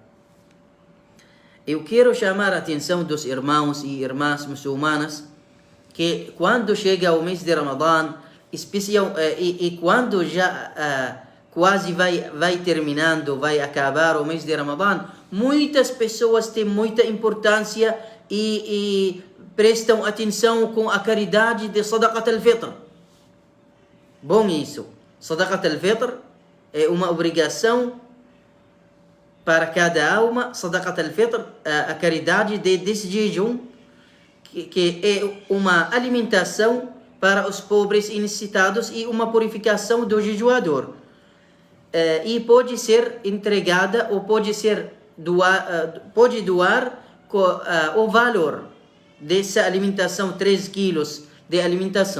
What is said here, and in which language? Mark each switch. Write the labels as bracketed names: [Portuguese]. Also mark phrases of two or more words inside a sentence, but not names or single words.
[Portuguese] Eu quero chamar a atenção dos irmãos e irmãs muçulmanas que quando chega o mês de Ramadã, e quando já quase vai terminando, vai acabar o mês de Ramadã, muitas pessoas têm muita importância e prestam atenção com a caridade de [Arabic] صدقة الفطر. [Portuguese] Bom isso. [Arabic] صدقة الفطر [Portuguese] é uma obrigação para cada alma. [Arabic] صدقة الفطر, [Portuguese] a caridade desse jejum, que é uma alimentação para os pobres e necessitados e uma purificação do jejuador. E pode ser entregada ou pode doar o valor dessa alimentação, 3 quilos de alimentação.